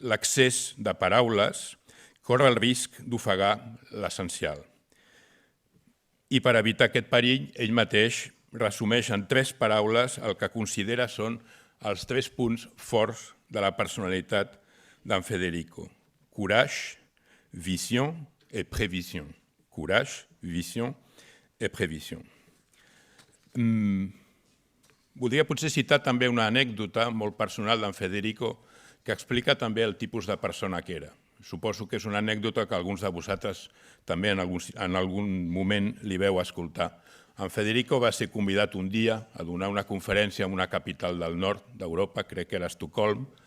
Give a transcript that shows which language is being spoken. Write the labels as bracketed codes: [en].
[ca] L'excés de paraules corre el risc d'ofegar l'essencial. I per evitar aquest perill, ell mateix resumeix en 3 paraules el que considera són els 3 punts forts de la personalitat d'en Federico. [fr] Courage, vision et prévision. Courage, vision et prévision. [ca] Voldria potser citar també una anècdota molt personal d'en Federico que explica també el tipus de persona que era. Suposo que és una anècdota que alguns de vosaltres també en algun moment li veu escoltar. En Federico va ser convidat un dia a donar una conferència en una capital del nord d'Europa, crec que era Estocolm.